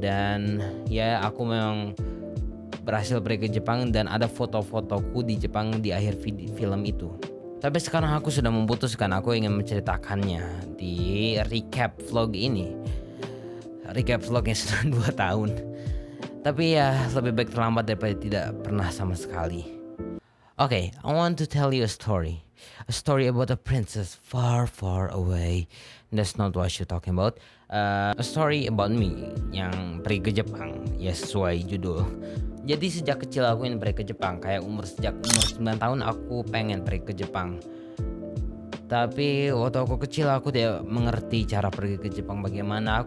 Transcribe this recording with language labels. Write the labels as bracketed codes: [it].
[id] Dan ya aku memang berhasil pergi ke Jepang dan ada foto-fotoku di Jepang di akhir film itu. Tapi sekarang aku sudah memutuskan aku ingin menceritakannya di recap vlog ini. Recap vlognya sudah 2 tahun. Tapi ya lebih baik terlambat daripada tidak pernah sama sekali. [en] Okay, I want to tell you a story. A story about a princess far, far away. That's not what you're talking about. A story about me [id] yang pergi ke Jepang. Ya sesuai judul. Jadi sejak kecil aku ingin pergi ke Jepang. Kayak sejak umur 9 tahun aku pengen pergi ke Jepang. Tapi waktu aku kecil aku tidak mengerti cara pergi ke Jepang bagaimana.